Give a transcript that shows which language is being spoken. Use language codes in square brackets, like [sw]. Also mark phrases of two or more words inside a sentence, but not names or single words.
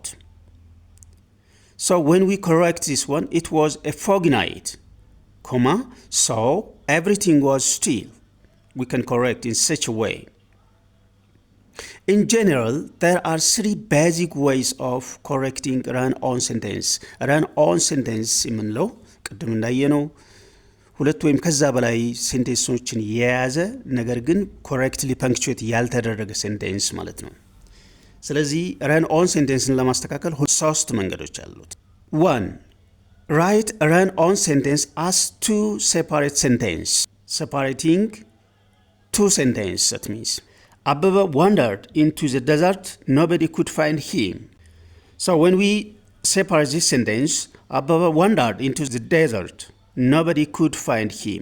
[en] So when we correct this one, it was a foggy night, comma, so everything was still. We can correct in such a way. In general, there are three basic ways of correcting run-on sentence. Run-on sentence [am] የምንለው ቅድም እንዳየነው ሁለት ወይም ከዛ በላይ ሴንቴንሶችን የያዘ ነገር ግን [en] correctly punctuate [am] ያልተደረገ ሴንቴንስ ማለት ነው። ስለዚህ [en] run-on sentenceን [am] ለማስተካከል ሶስት መንገዶች አሉት። 1. [en] Write a run-on sentence as two separate sentences. Separating two sentences, that means Ababa wandered into the desert, nobody could find him. So when we separate this sentence, Ababa wandered into the desert, nobody could find him.